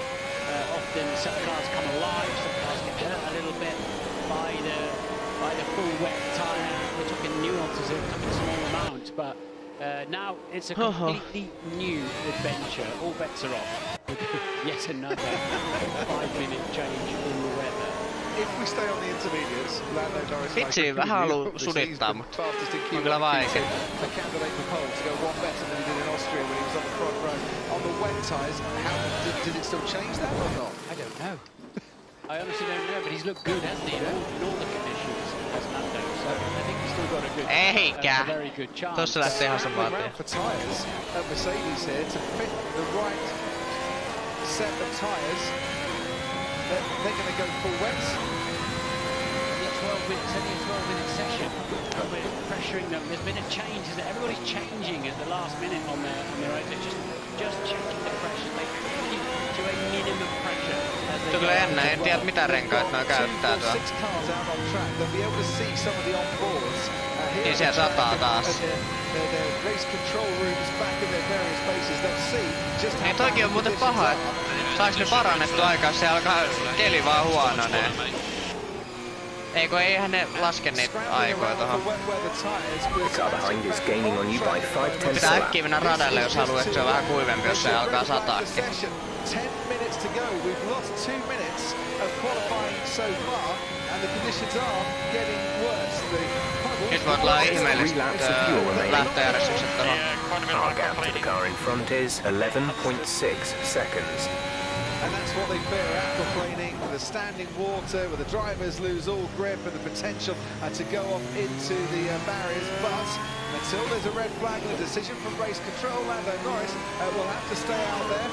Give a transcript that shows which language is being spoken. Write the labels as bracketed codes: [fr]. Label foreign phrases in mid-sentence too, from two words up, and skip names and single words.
[en] Often some cars come alive, some cars get hurt a little bit by the full wet tyre. We're talking nuances here, we're talking small amounts, but now it's a completely new adventure. All bets are off. Yet another 5-minute change in the weather. If we stay on the intermediates, Lando Norris [fi] Vitsi, vähän haluu sudittaa, mutta on kyllä vaikea. [en] A candidate for pole to go one better than he did in Austria when he was on the front row. On the wet tyres, how did it still change that or not? I don't know. I honestly don't know, but he's looked good, hasn't he? In all the conditions, has Lando. So I think he's still got a very good chance. [fi] Tossa lähtee ihan samaa [en] We're for tyres at Mercedes here to fit the right set of tyres. They're going to go full wets. It's only a 12-minute session. We're pressuring them. There's been a change. Everybody's changing at the last minute on their own. They're just changing the pressure. They keep to a minimum pressure. [fi] Se on kyllä jännä. En tiedä mitä renkaat noi käyttää tuolla. [en] 6 cars out on track. They'll be able to see some of the on-boards [fi] Niin siellä sataa taas. Niin toikin on muuten paha, että saaks ne parannettu aikaa, se alkaa keli vaan huononee. Eikö eihän ne laske niitä aikoja tohon. Pitää äkkiä mennä radalle, jos haluaa, että se on vähän kuivempi, jos se alkaa sataakin. [en] 10 minutes to go. We've lost 2 minutes of qualifying so far, and the conditions are getting worse. [fi] Nyt voit olla ihmeellistä lähtöjärjestykset tohon. [en] Our gap to the car in front is 11.6 seconds. And that's what they fear, aquaplaning, the standing water, where the drivers lose all grip and the potential to go off into the barriers. But until there's a red flag and a decision from race control, Lando Norris will have to stay out there.